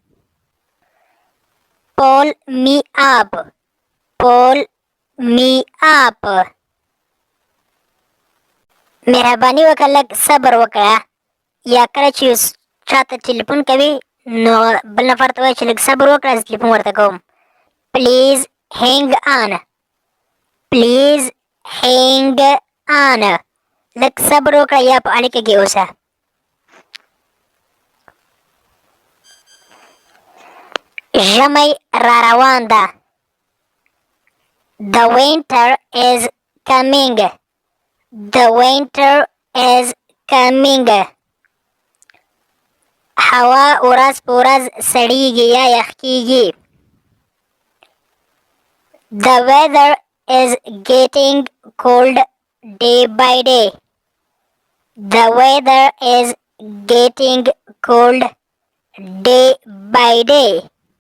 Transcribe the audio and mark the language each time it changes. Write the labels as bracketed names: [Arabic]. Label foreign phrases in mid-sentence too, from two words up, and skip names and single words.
[English] Pull me up. Pull me up. [Pashto] مهرباني وکړه لږ صبر وکړه. یا کله چې چاته ټلیفون کوي نو بل نفر ته وایي چې لږ صبر وکړه زه ټلیفون ورته کوم. [English] Please hang on. Please hang on. [Pashto] لږ صبر وکړه یا په اړیکه کې اوسه. ژمی را روان ده. [English] The winter is coming. The winter is coming. [Pashto] هوا ورځ په ورځ سړیږي یا یخ کیږي. [English] The weather is getting cold day by day. The weather is getting cold day by day.